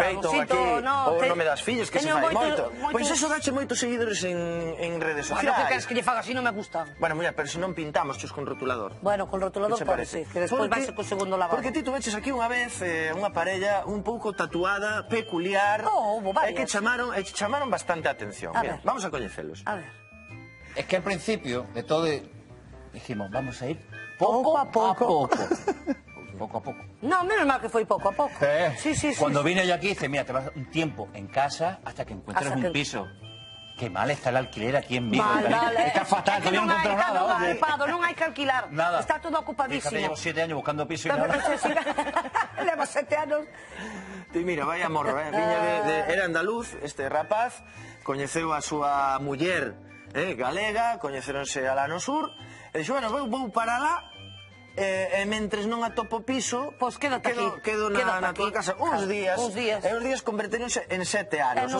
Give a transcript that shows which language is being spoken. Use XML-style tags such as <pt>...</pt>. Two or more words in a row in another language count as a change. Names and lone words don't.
<gl>no peito, aquí, ou o nome das fillas, que se fai moito. Pois eso dache moitos seguidores en redes sociais. Bueno, que queres que lle faga así, non me gusta. Bueno, muller, pero se non pintamos chus con rotulador. Bueno, con rotulador pode ser, que despois vai ser co segundo lavado. Porque ti tu veches aquí unha vez unha parella un pouco tatuada, peculiar, e que chamaron bastante a atención. Mira, vamos a coñecelos. A ver.</gl> <es>Es que al principio de todo dijimos, vamos a ir poco a poco. Poco a poco. No,</es> <gl>menos mal que foi pouco a pouco.</gl> <es>Sí. Cuando vine yo aquí, dice, mira, te vas un tiempo en casa hasta que encuentres un piso. Qué mal está el alquiler aquí en Vigo. Está fatal, que no encuentro nada.</es> <gl>Non hai que alquilar.</gl> <es>Nada. Está todo ocupadísimo. Fíjate, llevo 7 años buscando piso y nada.</es> <gl>Llevo 7 anos. Ti mira,</gl> <es>vaya morro,</es> <gl>era andaluz, este rapaz, coñeceu a súa muller galega, coñeceronse alá no sur, e dixo, bueno, vou para lá, e mentres non atopo piso, quedo na tua casa uns días, e uns días converteronse en 7 anos.</gl>